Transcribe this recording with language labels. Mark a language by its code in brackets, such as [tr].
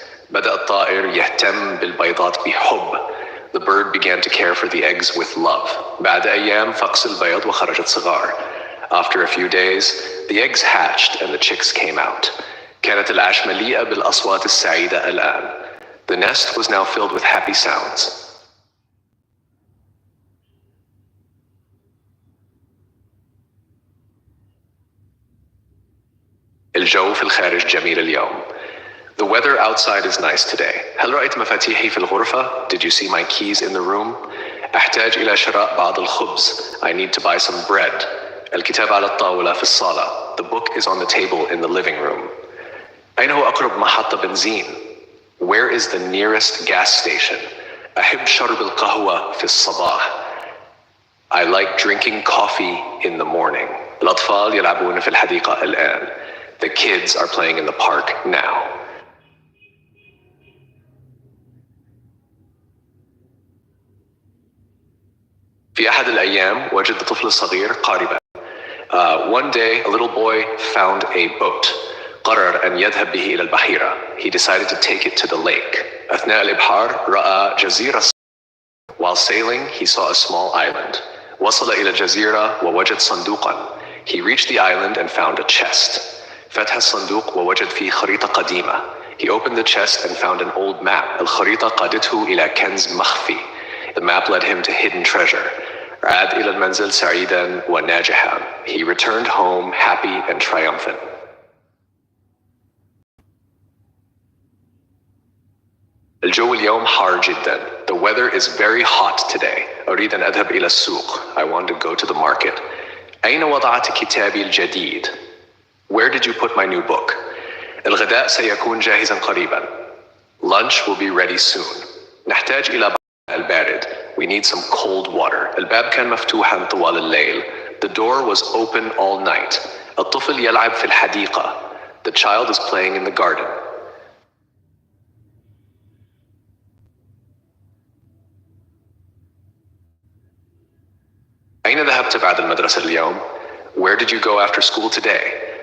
[ar] بدأ الطائر يهتم بالبيضات بحب. [en] The bird began to care for the eggs with love. [ar] بعد أيام فقس البيض وخرجت صغار. [en] After a few days, the eggs hatched and the chicks came out. [ar] كانت العش مليئة بالأصوات السعيدة الآن. [en] The nest was now filled with happy sounds. [ar] الجو في الخارج جميل اليوم. [en] The weather outside is nice today. [ar] هل رأيت مفاتيحي في الغرفة? [en] Did you see my keys in the room? [ar] أحتاج إلى شراء بعض الخبز. [en] I need to buy some bread. [ar] الكتاب على الطاولة في الصالة. [en] The book is on the table in the living room. [ar] أين هو أقرب محطة بنزين? [en] Where is the nearest gas station? [ar] أحب شرب القهوة في الصباح. [en] I like drinking coffee in the morning. [ar] الأطفال يلعبون في الحديقة الآن. [en] The kids are playing in the park now. [ar] في أحد الأيام وجد طفل صغير قاربا. [en] One day a little boy found a boat. [ar] قرر أن يذهب به إلى البحيرة. [en] He decided to take it to the lake. [ar] أثناء الإبحار رأى جزيرة. [en] While sailing he saw a small island. [ar] وصل إلى الجزيرة ووجد صندوقا. [en] He reached the island and found a chest. [ar] فتح الصندوق ووجد فيه خريطة قديمة. [en] He opened the chest and found an old map. [ar] الخريطة قادته إلى كنز مخفي. [en] The map led him to hidden treasure. [ar] عاد إلى المنزل سعيدا وناجحا. [en] He returned home happy and triumphant. [ar] الجو اليوم حار جدا. [en] The weather is very hot today. [ar] أريد أن أذهب إلى السوق. [en] I want to go to the market. [ar] أين وضعت كتابي الجديد? [en] Where did you put my new book? [ar] الغداء سيكون جاهزا قريبا. [en] Lunch will be ready soon. [ar] نحتاج إلى البارد. [en] We need some cold water. [ar] الباب كان مفتوحا طوال الليل. [en] The door was open all night. [ar] الطفل يلعب في الحديقة. [en] The child is playing in the garden. [ar] أين ذهبت بعد المدرسة اليوم? [en] Where did you go after school today?